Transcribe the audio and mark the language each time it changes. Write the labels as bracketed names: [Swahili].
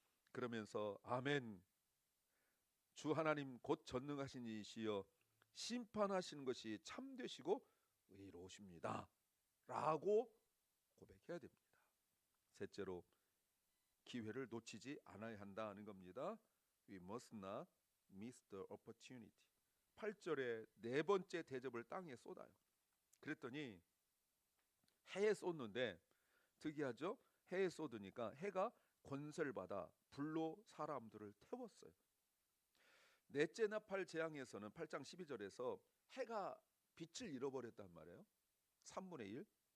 [Korean] 그러면서 아멘, 주 하나님 곧 전능하신 이시여 심판하시는 것이 참되시고 의로우십니다 라고 고백해야 됩니다. 셋째로 기회를 놓치지 않아야 한다는 겁니다. [English] We must not miss the opportunity. [Korean] 8절에 네 번째 대접을 땅에 쏟아요. 그랬더니 해에 쏟는데 특이하죠? 해에 쏟으니까 해가 권세를 받아 불로 사람들을 태웠어요. 넷째 나팔 재앙에서는 8장 12절에서 해가 빛을 잃어버렸단 말이에요. 3분의 1.